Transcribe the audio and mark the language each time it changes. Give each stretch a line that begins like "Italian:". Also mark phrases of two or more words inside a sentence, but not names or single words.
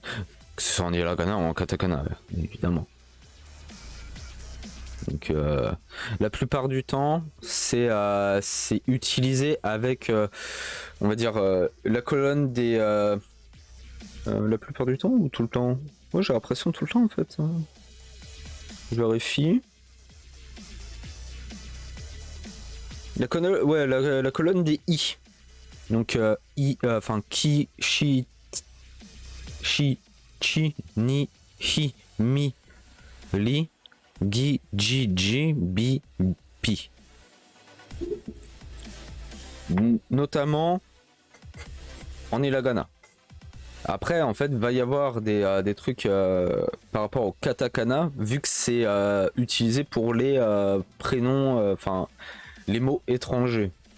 French: Que ce soit en hiragana ou en katakana, évidemment. Donc la plupart du temps, c'est utilisé avec, on va dire, la colonne des... la plupart du temps ou tout le temps? Moi j'ai l'impression tout le temps en fait. Je vérifie. La colonne des I. Donc I, enfin Ki, Shi, Chi, Ni, Hi, Mi, Li, Gi, Ji, Ji, Bi, Pi. Notamment en hiragana. Après, en fait, va y avoir des trucs par rapport au katakana, vu que c'est utilisé pour les prénoms, enfin, les mots étrangers.